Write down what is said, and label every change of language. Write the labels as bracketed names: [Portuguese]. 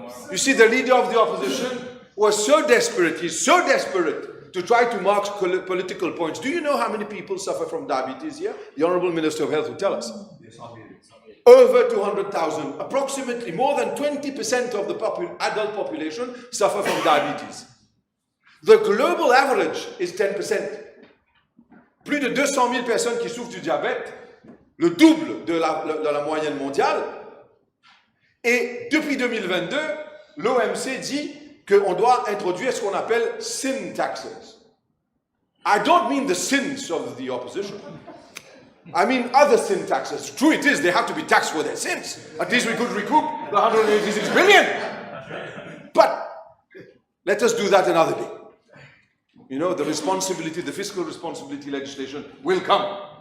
[English] You see, the leader of the opposition was so desperate, he's so desperate to try to mark political points. Do you know how many people suffer from diabetes here? The Honorable Minister of Health will tell us. Over 200,000, approximately more than 20% of the adult population suffer from diabetes. The global average is 10%. [French] Plus de 200 000 personnes qui souffrent du diabète, le double de la moyenne mondiale. Et depuis 2022, l'OMC dit qu'on doit introduire ce qu'on appelle sin taxes. [English] I don't mean the sins of the opposition. I mean other sin taxes. True it is, they have to be taxed for their sins. At least we could recoup the 186 billion. But let us do that another day. You know, the responsibility, the fiscal responsibility legislation will come.